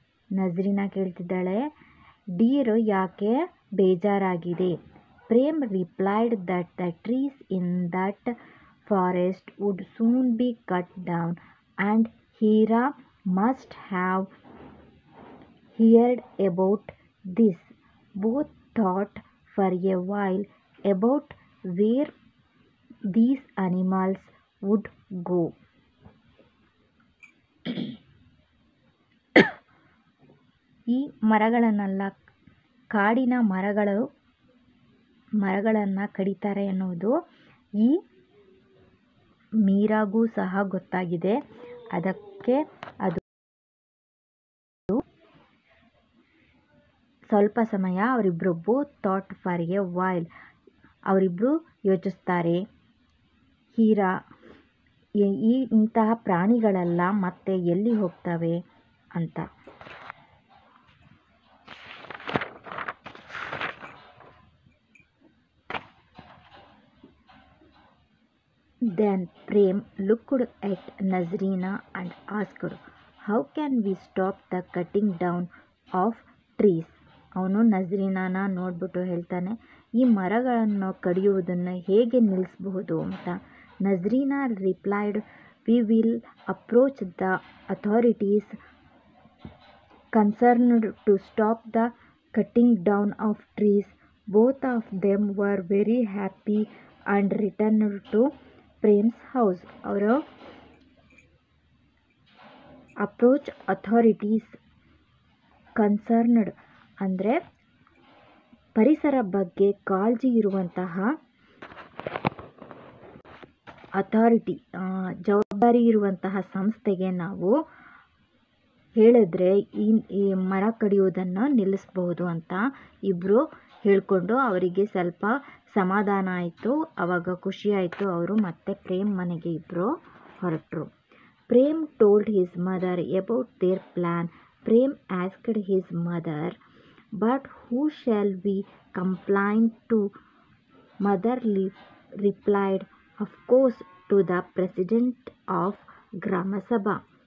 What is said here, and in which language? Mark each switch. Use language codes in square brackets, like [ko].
[kn] ನಜ್ರೀನಾ ಕೇಳ್ತಿದ್ದಾಳೆ, ಡೀರು ಯಾಕೆ ಬೇಜಾರಾಗಿದೆ. [en] Prem replied that the trees in that forest would soon be cut down and Heera must have heard about this. Both thought for a while about where these animals would go. [kn] ಈ ಮರಗಳನ್ನೆಲ್ಲ ಕಾಡಿನ ಮರಗಳನ್ನು ಕಡಿತಾರೆ ಎನ್ನುವುದು ಈ ಮೀರಾಗೂ ಸಹ ಗೊತ್ತಾಗಿದೆ. ಅದಕ್ಕೆ ಅದು ಸ್ವಲ್ಪ ಸಮಯ ಅವರಿಬ್ಬರು [en] both thought for a while, [kn] ಅವರಿಬ್ಬರು ಯೋಚಿಸ್ತಾರೆ, ಹೀರಾ ಇಂತಹ ಪ್ರಾಣಿಗಳೆಲ್ಲ ಮತ್ತೆ ಎಲ್ಲಿ ಹೋಗ್ತವೆ ಅಂತ. [en] Then Prem looked at Nazrina and asked, "How can we stop the cutting down of trees?" [kn] ಅವನು ನಜ್ರೀನಾನ ನೋಡ್ಬಿಟ್ಟು ಹೇಳ್ತಾನೆ, ಈ ಮರಗಳನ್ನು ಕಡಿಯುವುದನ್ನು ಹೇಗೆ ನಿಲ್ಲಿಸಬಹುದು ಅಂತ. [en] Nazreena replied, "We will approach the authorities concerned to stop the cutting down of trees." Both of them were very happy and returned to Prem's house. [kn] ಅವರು [en] approach authorities concerned [kn] ಅಂದರೆ ಪರಿಸರ ಬಗ್ಗೆ ಕಾಳಜಿ ಇರುವಂತಹ ಅಥಾರಿಟಿ, ಜವಾಬ್ದಾರಿ ಇರುವಂತಹ ಸಂಸ್ಥೆಗೆ ನಾವು ಹೇಳಿದ್ರೆ ಈ ಮರ ಕಡಿಯೋದನ್ನು ನಿಲ್ಲಿಸಬಹುದು ಅಂತ ಇಬ್ಬರು ಹೇಳಿಕೊಂಡು ಅವರಿಗೆ ಸ್ವಲ್ಪ ಸಮಾಧಾನ ಆಯಿತು. ಆವಾಗ ಖುಷಿ ಆಯಿತು. ಅವರು ಮತ್ತೆ ಪ್ರೇಮ್ ಮನೆಗೆ ಇಬ್ಬರು ಹೊರಟರು. [en] Prem told his mother about their plan. Prem asked his mother, "But who shall we complain to?" Mother replied, "Of course to the president of Grama Sabha."